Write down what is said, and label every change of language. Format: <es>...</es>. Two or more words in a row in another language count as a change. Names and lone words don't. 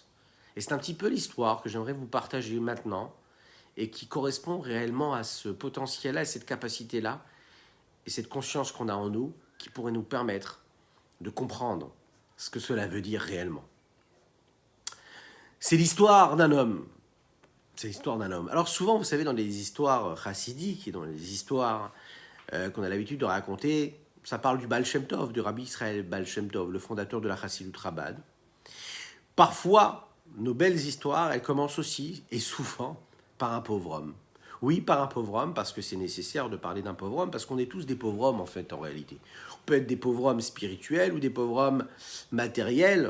<fr>Et c'est un petit peu l'histoire que j'aimerais vous partager maintenant et qui correspond réellement à ce potentiel-là, à cette capacité-là et cette conscience qu'on a en nous qui pourrait nous permettre de comprendre ce que cela veut dire réellement. C'est l'histoire d'un homme. C'est l'histoire d'un homme. Alors souvent, vous savez, dans les histoires chassidiques et dans les histoires qu'on a l'habitude de raconter, ça parle du Baal Shem Tov, du Rabbi Israël Baal Shem Tov, le fondateur de la Chassidut Chabad. Parfois, nos belles histoires, elles commencent aussi, et souvent, par un pauvre homme. Oui, par un pauvre homme, parce que c'est nécessaire de parler d'un pauvre homme, parce qu'on est tous des pauvres hommes, en fait, en réalité. On peut être des pauvres hommes spirituels ou des pauvres hommes matériels.</fr>